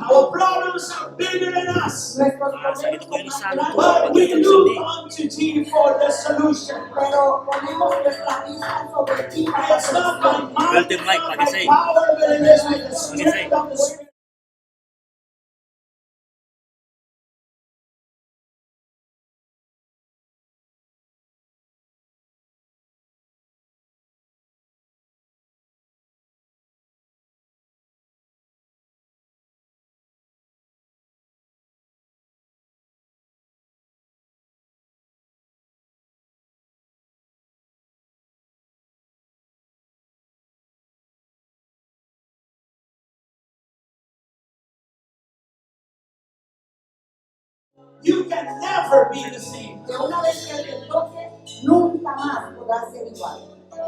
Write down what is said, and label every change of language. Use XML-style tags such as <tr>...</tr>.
<en>Our problems are bigger than us.</en> <es>Nuestros problemas son más grandes.</es> <en>But we look unto thee for the solution.</en> <es>Pero ponemos nuestra vista sobre ti para</es> <en>It's not by</en> <es>solución.</es> <en>might, it's not by power, but it is with the strength of the Spirit. You can never be the same.</en> <es>Que una vez que Él te toque, nunca más podrás ser igual.</es>